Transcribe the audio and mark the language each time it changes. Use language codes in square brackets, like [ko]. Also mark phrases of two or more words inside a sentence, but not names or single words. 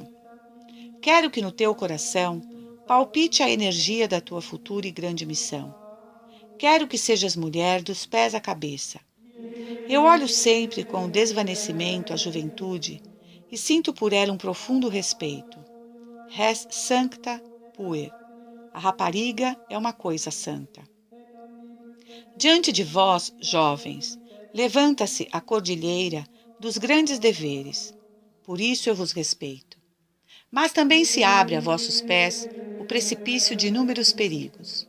[pt] Quero que no teu coração palpite a energia da tua futura e grande missão. Quero que sejas mulher dos pés à cabeça. Eu olho sempre com desvanecimento a juventude e sinto por ela um profundo respeito. [la] Res sancta puer. [pt] A rapariga é uma coisa santa. Diante de vós, jovens, levanta-se a cordilheira dos grandes deveres. Por isso eu vos respeito. Mas também se abre a vossos pés o precipício de inúmeros perigos.